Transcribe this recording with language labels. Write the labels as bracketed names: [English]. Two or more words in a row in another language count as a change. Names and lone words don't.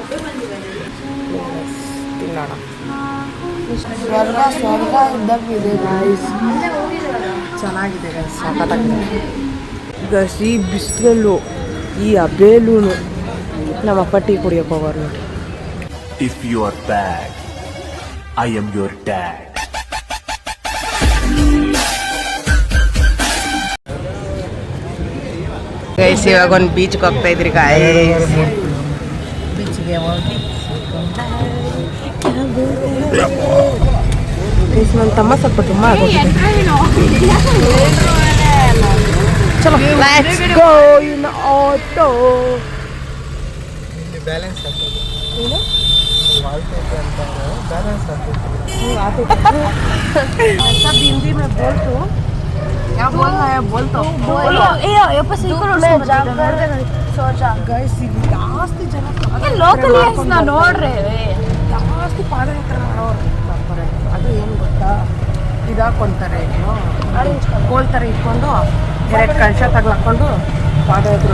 [Kannada] ತಿನ್ನೋಣ. ಸ್ವರ್ಗ ಇದ್ದಂಗಿದೆ ಗೈಸ್. ಚೆನ್ನಾಗಿದೆ ಗೈಸ್, ಸಖತ್ತಾಗಿದೆ ಗೈಸ್. ಈ ಬಿಸಿಲಲ್ಲೂ ಈ ಹಬೇಲೂ ನಮ್ಮಪ್ಪ ಟೀ ಕುಡಿಯೋಕೆ ಹೋಗೋರು ನೋಡಿ. [English] If you are bad, I am your dad. [Kannada] ಗೈಸ್ ಇವಾಗ ಒಂದು ಬೀಚ್ಗೆ ಹೋಗ್ತಾ ಇದ್ರಿ ಗೈಸ್. ಬೀಚ್ಗೆ ಹೋಗಿ ನನ್ನ ತಮ್ಮ ಸ್ವಲ್ಪ ತುಂಬ ಆಗೋಗಿದೆ. [English] ಚಲೋ let's go in auto. [Kannada] ಬ್ಯಾಲೆನ್ಸ್ ಆಗ್ತದೆ, ಏನು ಬ್ಯಾಲೆನ್ಸ್ ಆಗ್ತದೆ. [Hindi] सब हिंदी में बोल तो क्या बोलना है बोल तो [Kannada] ಗೈಸ್ ಇಲ್ಲಿ ಜಾಸ್ತಿ ಜನ ನೋಡ್ರಿ ಜಾಸ್ತಿ ಪಾದಯಾತ್ರೆ ಮಾಡೋರು ಬರ್ತಾರೆ. ಅದು ಏನು ಗೊತ್ತಾ, ಇದಾಕೊಂತಾರೆ, ಕೋಲ್ ಥರ ಇಟ್ಕೊಂಡು ಎರಡು ಕಳಶ ತಗ್ಲಾಕೊಂಡು ಪಾದಯಾತ್ರೆ.